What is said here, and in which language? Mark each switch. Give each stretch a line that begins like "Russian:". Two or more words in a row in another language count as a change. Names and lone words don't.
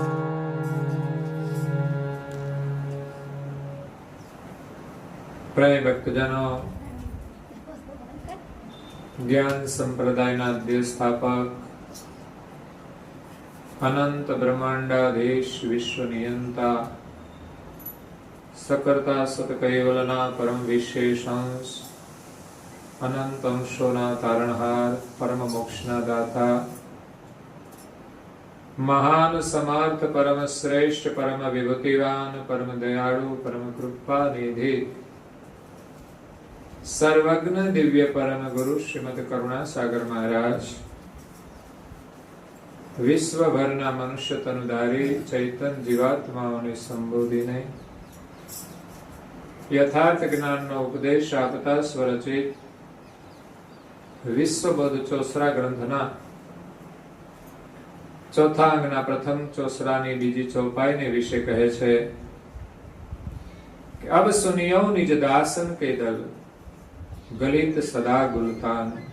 Gujarati: પ્રિય ભક્તજનો, જ્ઞાન સંપ્રદાયના આદ્ય સ્થાપક અનંત બ્રહ્માંડાધીશ વિશ્વ નિયંતા સકર્તા સત કૈવલના પરમ વિશેષાંશ અનંત અંશોના તારણહાર પરમ મોક્ષના દાતા મહાન સમર્થ પરમ શ્રેષ્ઠ પરમ વિભૂતિવાન પરમ દયાળુ પરમ કૃપા નિધિ સર્વજ્ઞ દિવ્ય પરમ ગુરુ શ્રીમદ કરુણા સાગર મહારાજ વિશ્વભરના મનુષ્ય તનુધારી ચૈતન્ય જીવાત્માઓને સંબોધીને યથાર્થ જ્ઞાનનો ઉપદેશ આપતા સ્વરચિત વિશ્વબોધ ચોસરા ગ્રંથના ચોથા અંગના પ્રથમ ચોસરાની બીજી ચોપાઈને વિશે કહે છે કે
Hindi: अब सुनियो निज दासन के दल गलित सदा गुलतान।